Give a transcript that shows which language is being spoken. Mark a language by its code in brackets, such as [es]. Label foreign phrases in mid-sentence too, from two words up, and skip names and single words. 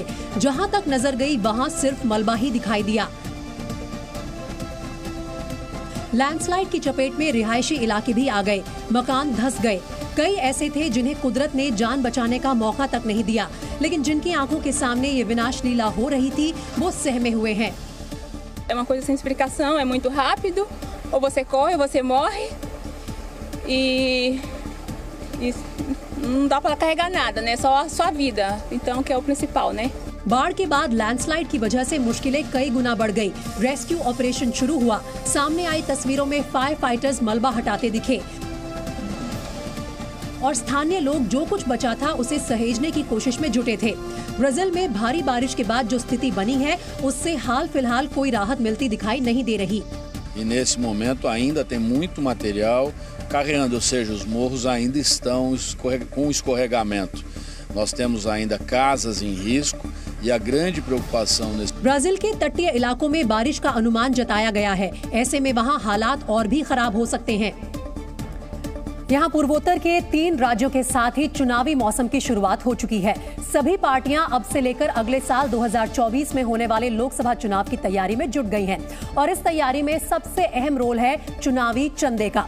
[hi] जहां तक नजर गई वहां सिर्फ मलबा ही दिखाई दिया। लैंडस्लाइड की चपेट में रिहायशी इलाके भी आ गए, मकान धंस गए। कई ऐसे थे जिन्हें कुदरत ने जान बचाने का मौका तक नहीं दिया, लेकिन जिनकी आंखों के सामने ये विनाश लीला हो रही थी वो सहमे हुए हैं। [pt] É uma coisa sem explicação, é muito rápido, ou você corre ou você morre e não dá para carregar nada, né? Só a sua vida, então que é o principal, né? [hi] बाढ़ के बाद लैंडस्लाइड की वजह से मुश्किलें कई गुना बढ़ गई। [en] rescue operation [hi] शुरू हुआ। सामने आई तस्वीरों में [en] fire fighters [hi] मलबा हटाते दिखे और स्थानीय लोग जो कुछ बचा था उसे सहेजने की कोशिश में जुटे थे। ब्राजील में भारी बारिश के बाद जो स्थिति बनी है उससे हाल फिलहाल कोई राहत मिलती दिखाई नहीं दे रही। [pt] E nesse momento ainda tem muito material carregando, ou seja, os morros ainda estão com escorregamento. Nós temos ainda casas em risco e a grande preocupação nesse [hi] ब्राजील के तटीय इलाकों में बारिश का अनुमान जताया गया है। ऐसे में वहां हालात और भी खराब हो सकते हैं। यहाँ पूर्वोत्तर के 3 राज्यों के साथ ही चुनावी मौसम की शुरुआत हो चुकी है। सभी पार्टियां अब से लेकर अगले साल 2024 में होने वाले लोकसभा चुनाव की तैयारी में जुट गई हैं और इस तैयारी में सबसे अहम रोल है चुनावी चंदे का।